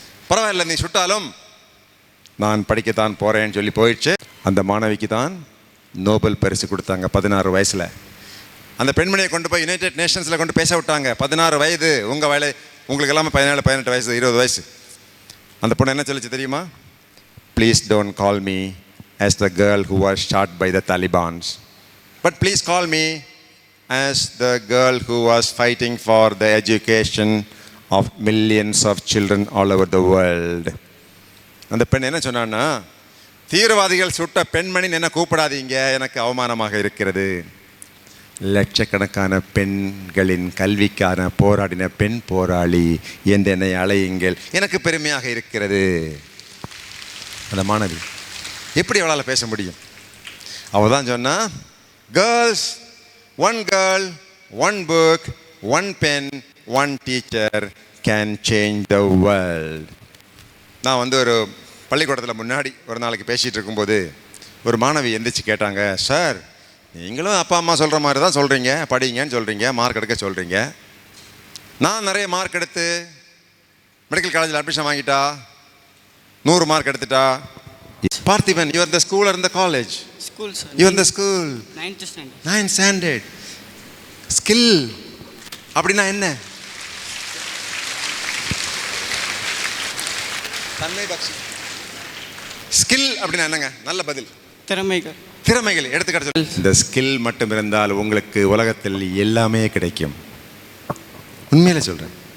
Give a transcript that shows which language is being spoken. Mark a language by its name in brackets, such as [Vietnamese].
[Tamil] பரவாயில்ல, நீ சுட்டாலும் நான் படிக்கத்தான் போகிறேன்னு சொல்லி போயிடுச்சு. அந்த மாணவிக்கு தான் நோபல் பரிசு கொடுத்தாங்க 16 வயசில். அந்த பெண்மணியை கொண்டு போய் யுனைடெட் நேஷன்ஸில் கொண்டு பேச விட்டாங்க. 16 வயது, உங்கள் வேலை, உங்களுக்கு எல்லாமே 17, 18 வயசு, 20 வயசு. அந்த பொண்ணு என்ன சொல்லிச்சு தெரியுமா? [English] Please don't call me as the girl who was shot by the Talibans, but please call me as the girl who was fighting for the education of millions of children all over the world. [Tamil] அந்த பெண் என்ன சொன்னான்னா, தீவிரவாதிகள் சுட்ட பெண்மணி என்ன கூப்பிடாதீங்க, எனக்கு அவமானமாக இருக்கிறது. லட்சக்கணக்கான பெண்களின் கல்விக்கான போராடின பெண் போராளி என்று என்னை அழையுங்கள், எனக்கு பெருமையாக இருக்கிறது. அந்த மாணவி எப்படி அவளால் பேச முடியும்? அவள் தான் சொன்னா, [English] Girls, one girl, one book, one pen, one teacher can change the world. [Tamil] நான் ஒரு பள்ளிக்கூடத்தில் முன்னாடி ஒரு நாளைக்கு பேசிகிட்டு இருக்கும்போது ஒரு மாணவி எந்திரிச்சு கேட்டாங்க, சார், நீங்களும் அப்பா அம்மா சொல்கிற மாதிரி தான் சொல்கிறீங்க, படிங்கன்னு சொல்கிறீங்க, மார்க் எடுக்க சொல்கிறீங்க. நான் நிறைய மார்க் எடுத்து மெடிக்கல் காலேஜில் அட்மிஷன் வாங்கிட்டா, 100 மார்க் எடுத்துட்டா. [English] Parthiban, you are the school or in the college? School, sir. You are in the school. 9th standard. [Tamil] Skill அப்படின்னா என்ன? தன்மை பக்ஷி. ஸ்கில் அப்படின்னா என்னங்க? நல்ல பதில். திறமைகள் எடுத்துக்காட்டு சொல்லு. இந்த ஸ்கில் மட்டும் இருந்தால் உங்களுக்கு உலகத்தில் எல்லாமே கிடைக்கும். உண்மையில சொல்கிறேன்.